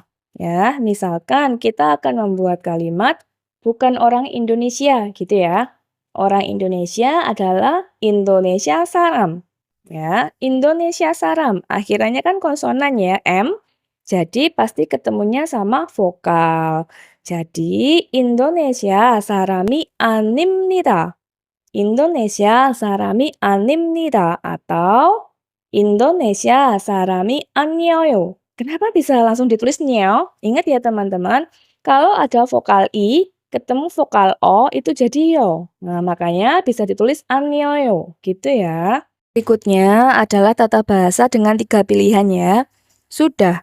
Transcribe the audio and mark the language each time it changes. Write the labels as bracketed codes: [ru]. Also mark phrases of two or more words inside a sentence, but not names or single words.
[id] Ya, misalkan kita akan membuat kalimat bukan orang Indonesia gitu ya. Orang Indonesia adalah Indonesia saram. Ya, Indonesia saram. Akhirannya kan konsonan ya, M. Jadi pasti ketemunya sama vokal. [ko] Jadi Indonesia 사람이 아닙니다. Indonesia 사람이 아닙니다. Atau Indonesia 사람이 아니에요. [id] Kenapa bisa langsung ditulis nyo? Ingat ya teman-teman, kalau ada vokal I, ketemu vokal O, itu jadi yo. Nah, makanya bisa ditulis anieyo, gitu ya. Berikutnya adalah tata bahasa dengan 3 pilihan ya. Sudah.